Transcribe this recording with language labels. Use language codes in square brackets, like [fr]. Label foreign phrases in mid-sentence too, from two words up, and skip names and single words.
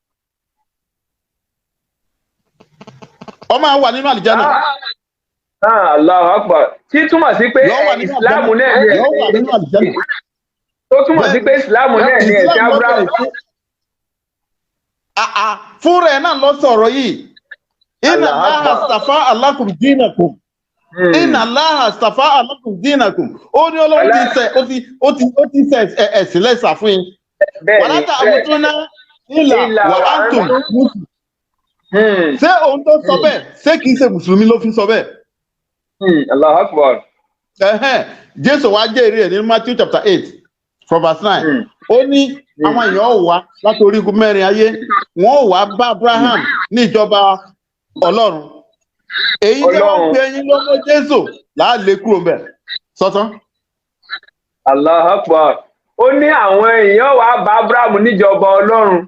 [yo] Ó máa wà nínú àlìjánà. [ar] الله أكبر. [yo] Tí túmọ̀ sí pé Ìsìlámù náà ni ẹ̀sìn. Tó túmọ̀ sí pé Ìsìlámù náà ni ẹ̀sìn Ábúráhámù. Fúnra ẹ̀ náà lọ sọ̀rọ̀ yìí. [ar] إن الله اصطفى لكم دينكم. إن الله اصطفى لكم دينكم. [yo] Ó ní Ọlọ́run ti ṣe ẹ̀sìn lẹ́sà fún yín. [ar] ولا تموتن إلا وأنتم مسلمون. [yo] Ṣé òun tó sọ bẹ́ẹ̀? Ṣé kìí ṣe Mùsùlùmí ló fi sọ bẹ́ẹ̀? [ar] الله أكبر. [yo] Jésù wá jẹ́rìí rẹ̀ nínú Matthew [en] chapter 8 from verse 9. [yo] Ó ní àwọn èèyàn ò wá láti orígun mẹ́rin ayé, wọ́n ò wá bá Abraham ní ìjọba Ọlọ́run. Èyí jẹ́ wọ́n pe ẹyin lọ́mọ Jésù láàlé kúrò mbẹ̀. Sọ́tán. [ar] الله أكبر. [yo] Ó ní àwọn èèyàn wá bá Abraham níjọba Ọlọ́run.